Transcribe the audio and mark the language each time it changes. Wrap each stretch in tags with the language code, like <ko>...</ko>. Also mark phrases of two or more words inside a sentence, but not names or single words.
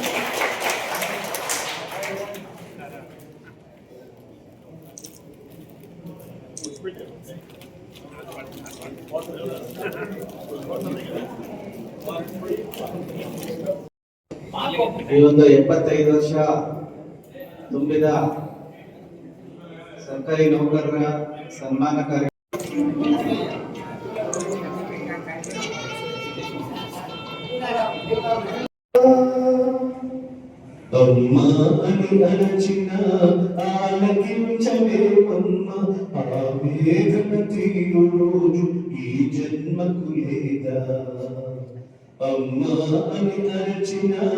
<kn>ಈ ಒಂದು 75 ವರ್ಷ ತುಂಬಿದ ಸರ್ಕಾರಿ ನೌಕರರ ಸನ್ಮಾನ ಕಾರ್ಯ</kn> <te>అమ్మ అని అరచిన ఆలకించలేమమ్మ ఆవేదన తీరు రోజు ఈ జన్మకు లేదా అమ్మ అని అరచిన</te>